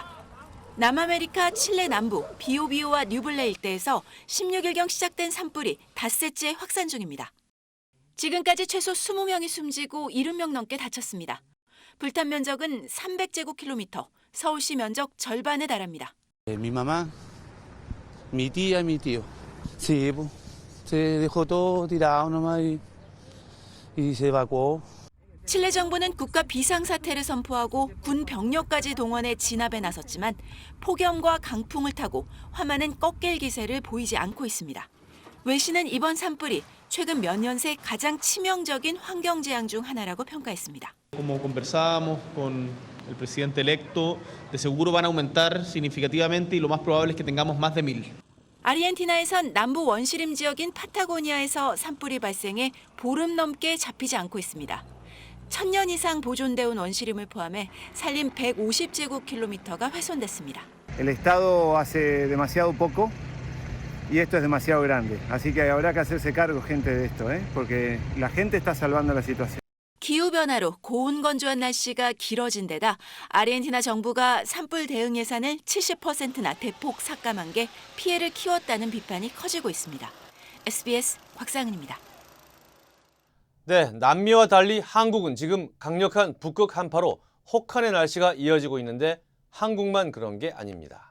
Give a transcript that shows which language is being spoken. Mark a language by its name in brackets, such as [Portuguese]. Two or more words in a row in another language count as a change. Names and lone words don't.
[Korean] 남아메리카 칠레 남부 비오비오와 뉴블레 일대에서 16일경 시작된 산불이 닷새째 확산 중입니다. 지금까지 최소 20명이 숨지고 70명 넘게 다쳤습니다. 불탄 면적은 300제곱킬로미터, 서울시 면적 절반에 달합니다. [Spanish] Mi mamá, mi tía, mi tío. Sí, pues, se dejó todo tirado nomás y se evacuó. [Korean] 칠레 정부는 국가 비상사태를 선포하고 군 병력까지 동원해 진압에 나섰지만 폭염과 강풍을 타고 화마는 꺾일 기세를 보이지 않고 있습니다. 외신은 이번 산불이 최근 몇 년 새 가장 치명적인 환경재앙 중 하나라고 평가했습니다. [Spanish] Como conversábamos con el presidente electo, de seguro van a aumentar significativamente y lo más probable es que tengamos más de 1000. [Korean] 아르헨티나에선 남부 원시림 지역인 파타고니아에서 산불이 발생해 보름 넘게 잡히지 않고 있습니다. 1000년 이상 보존되어 온 원시림을 포함해 산림 150제곱킬로미터가 훼손됐습니다. [Spanish] El Estado hace demasiado poco y esto es demasiado grande. Así que habrá que hacerse cargo, gente, de esto, porque la gente está salvando la situación. [Korean] 기후변화로 고온 건조한 날씨가 길어진 데다 아르헨티나 정부가 산불 대응 예산을 70%나 대폭 삭감한 게 피해를 키웠다는 비판이 커지고 있습니다. SBS 곽상은입니다. 네, 남미와 달리 한국은 지금 강력한 북극 한파로 혹한의 날씨가 이어지고 있는데 한국만 그런 게 아닙니다.